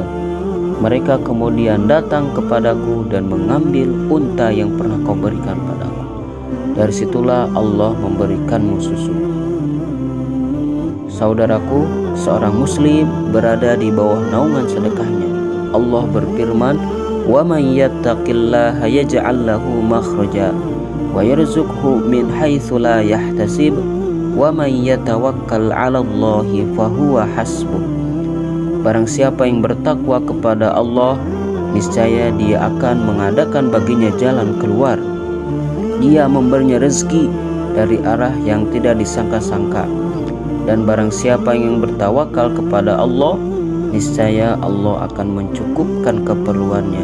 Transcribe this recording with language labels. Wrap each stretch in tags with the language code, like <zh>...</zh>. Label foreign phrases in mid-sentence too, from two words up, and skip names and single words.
<id>Mereka kemudian datang kepadaku dan mengambil unta yang pernah kau berikan padaku. Dari situlah Allah memberikanmu susu." Saudaraku, seorang muslim berada di bawah naungan sedekahnya. Allah berfirman,</id> <ar>"ومن يتق الله يجعل له مخرجا ويرزقه من حيث لا يحتسب ومن يتوكل على الله فهو حسبه."</ar> <id>Barang siapa yang bertakwa kepada Allah, niscaya Dia akan mengadakan baginya jalan keluar. Dia memberinya rezeki dari arah yang tidak disangka-sangka. Dan barang siapa yang bertawakal kepada Allah, niscaya Allah akan mencukupkan keperluannya.</id>